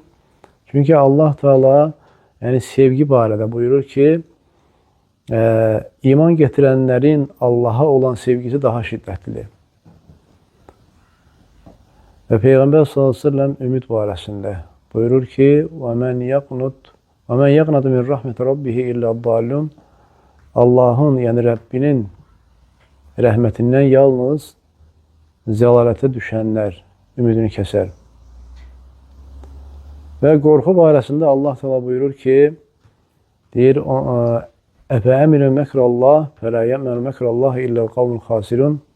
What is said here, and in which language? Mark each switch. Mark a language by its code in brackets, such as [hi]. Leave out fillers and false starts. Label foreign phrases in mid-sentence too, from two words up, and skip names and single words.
[az] Çünki Allah Teala yəni sevgi barədə buyurur ki, iman gətirənlərin Allaha olan sevgisi daha şiddətlidir. Və Peyğəmbər s.ə.v ümid barəsində buyurur ki, [ar] وَمَنْ يَقْنَدُ مِنْ رَحْمَةِ رَبِّهِ إِلَّا الضَّالُّونَ [az] Allahın, yəni Rəbbinin rəhmətindən yalnız zəlalətə düşənlər ümidini kəsər. Və qorxu barəsində Allah təala buyurur ki, deyir, [ar] أفأمنوا مكر الله فلا يأمن مكر الله إلا القوم الخاسرون.